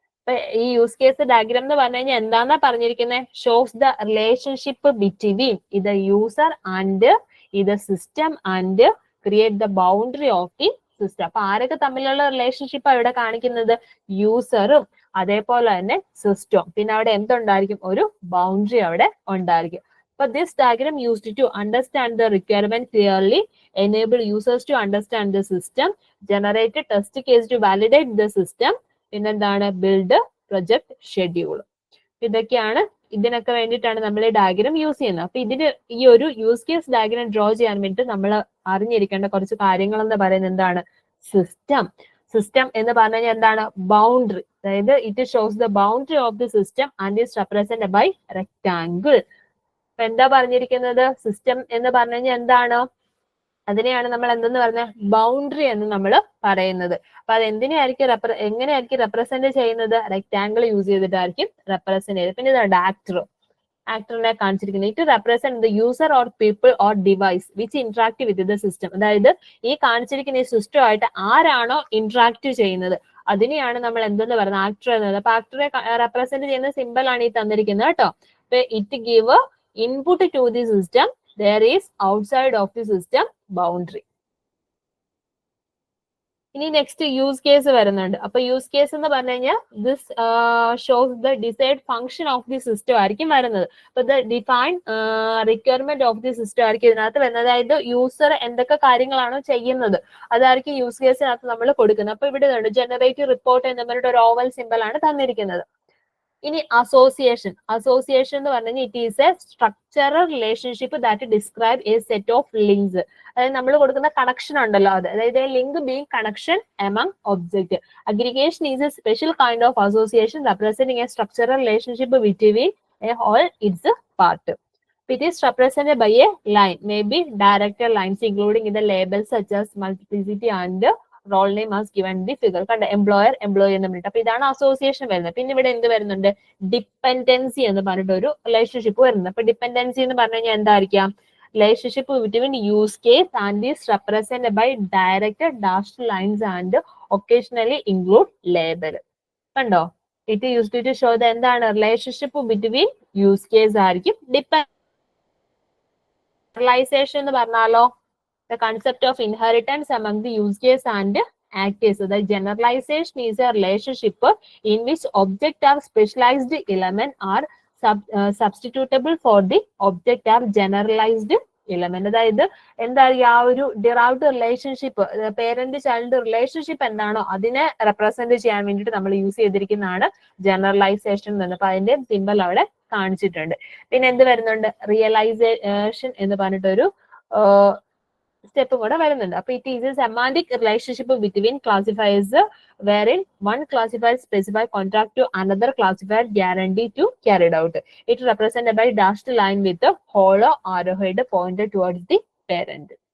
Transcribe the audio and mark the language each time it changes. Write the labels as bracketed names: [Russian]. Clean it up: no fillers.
[Malayalam] അപ്പൊ ഈ use case diagram എന്ന് പറഞ്ഞു കഴിഞ്ഞാൽ എന്താന്നാ പറഞ്ഞിരിക്കുന്നത്, [English] Shows the relationship between the user and the system and create the boundary of the system. [Malayalam] അപ്പൊ ആരൊക്കെ തമ്മിലുള്ള റിലേഷൻഷിപ്പ് ഇവിടെ കാണിക്കുന്നത്, യൂസറും അതേപോലെ തന്നെ സിസ്റ്റവും. പിന്നെ അവിടെ എന്തുണ്ടായിരിക്കും, ഒരു ബൗണ്ടറി അവിടെ ഉണ്ടായിരിക്കും. [English] But this diagram used to understand the requirement clearly, enable users to understand the system, generate a test case to validate the system, [Malayalam] പിന്നെ എന്താണ്, [English] Build project schedule. [Malayalam] ഇതൊക്കെയാണ്, ഇതിനൊക്കെ വേണ്ടിയിട്ടാണ് നമ്മൾ ഈ ഡയഗ്രാം യൂസ് ചെയ്യുന്നത്. അപ്പൊ ഇതിന് ഈ ഒരു യൂസ് കേസ് ഡയഗ്രാം ഡ്രോ ചെയ്യാൻ വേണ്ടിയിട്ട് നമ്മൾ അറിഞ്ഞിരിക്കേണ്ട കുറച്ച് കാര്യങ്ങൾ എന്ന് പറയുന്നത് എന്താണ്, സിസ്റ്റം എന്ന് പറഞ്ഞു കഴിഞ്ഞാൽ എന്താണ്, ബൗണ്ടറി. [English] അതായത് it shows the boundary of the system and is represented by rectangle. [Malayalam] അപ്പൊ എന്താ പറഞ്ഞിരിക്കുന്നത്, സിസ്റ്റം എന്ന് പറഞ്ഞു കഴിഞ്ഞാൽ എന്താണ്, അതിനെയാണ് നമ്മൾ എന്തെന്ന് പറഞ്ഞ ബൗണ്ടറി എന്ന് നമ്മൾ പറയുന്നത്. അപ്പൊ അത് എങ്ങനെയായിരിക്കും റെപ്രസെന്റ് ചെയ്യുന്നത്, റെക്ടാംഗിൾ യൂസ് ചെയ്തിട്ടായിരിക്കും റെപ്രസെന്റ് ചെയ്തത്. പിന്നെ ഇതാണ് ആക്ടറിനെ കാണിച്ചിരിക്കുന്നത്. [English] It represent the user or people or device which interact with the system. [Malayalam] അതായത് ഈ കാണിച്ചിരിക്കുന്ന ഈ സിസ്റ്റമായിട്ട് ആരാണോ ഇന്ററാക്ട് ചെയ്യുന്നത് അതിനെയാണ് നമ്മൾ എന്തെന്ന് പറയുന്നത്, ആക്ടർ എന്നത്. അപ്പൊ ആക്ടറെ റെപ്രസെന്റ് ചെയ്യുന്ന സിമ്പിൾ ആണ് ഈ തന്നിരിക്കുന്നത് കേട്ടോ. [English] അപ്പൊ it give input to the system, there is outside of the system boundary. [Malayalam] ഇനി നെക്സ്റ്റ് യൂസ് കേസ് വരുന്നുണ്ട്. അപ്പൊ യൂസ് കേസ് എന്ന് പറഞ്ഞു കഴിഞ്ഞാൽ [English] this shows the decide function of the system [Malayalam] ആയിരിക്കും വരുന്നത്. [English] അപ്പൊ the define requirement of the system [Malayalam] ആയിരിക്കും ഇതിനകത്ത് വരുന്നത്. അതായത് യൂസർ എന്തൊക്കെ കാര്യങ്ങളാണോ ചെയ്യുന്നത് അതായിരിക്കും യൂസ് കേസിനകത്ത് നമ്മൾ കൊടുക്കുന്നത്. അപ്പൊ ഇവിടെ ജനറേറ്റ് റിപ്പോർട്ട് എന്ന് പറഞ്ഞിട്ട് ഒരു ഓവൽ സിമ്പിൾ ആണ് തന്നിരിക്കുന്നത്. ഇനി അസോസിയേഷൻ എന്ന് പറഞ്ഞാൽ [English] It is a structural relationship that describe a set of links. [Malayalam] അതായത് നമ്മൾ കൊടുക്കുന്ന കണക്ഷൻ ഉണ്ടല്ലോ അത്, അതായത് [English] Link being connection among object. Aggregation is a special kind of association representing a structural relationship between a whole its part. It is represented by a line, maybe directed lines including the labels such as multiplicity and role name as given the figure. [Malayalam] കണ്ട, employer employee എന്ന് പറഞ്ഞിട്ട്. അപ്പൊ ഇതാണ് association വരുന്നത്. പിന്നെ ഇവിടെ എന്ത് വരുന്നുണ്ട്, ഡിപ്പെൻഡൻസി എന്ന് പറഞ്ഞിട്ട് ഒരു റിലേഷൻഷിപ്പ് വരുന്നത്. അപ്പൊ ഡിപ്പെൻഡൻസി എന്ന് പറഞ്ഞു കഴിഞ്ഞാൽ എന്തായിരിക്കാം, [English] Relationship between use case and is represented by directed dashed lines and occasionally include label. കണ്ടോ, it used to show the എന്താണ്, relationship between use case ആയിരിക്കും. [Malayalam] ജനറലൈസേഷൻ എന്ന് പറഞ്ഞാലോ, [English] the concept of inheritance among the use case and actors. The generalization is a relationship in which object or specialized element are substitutable for the object are generalized element. [Malayalam] അതായത് എന്തായിരിക്കും ആ ഒരു derived relationship, parent child relationship എന്താണോ അതിനെ represent ചെയ്യാൻ വേണ്ടിയിട്ട് നമ്മൾ use ചെയ്തിരിക്കുന്നതാണ് generalisation എന്ന്. അപ്പൊ അതിന്റെ സിമ്പൽ അവിടെ കാണിച്ചിട്ടുണ്ട്. പിന്നെ എന്ത് വരുന്നുണ്ട്, റിയലൈസേഷൻ എന്ന് പറഞ്ഞിട്ടൊരു സ്റ്റെപ്പും കൂടെ വരുന്നുണ്ട്. [English] അപ്പൊ it is a semantic relationship between classifiers wherein one classifier specify contract to another classifier guarantee to carried out. It represented by dashed line with a hollow arrowhead pointed towards the parent.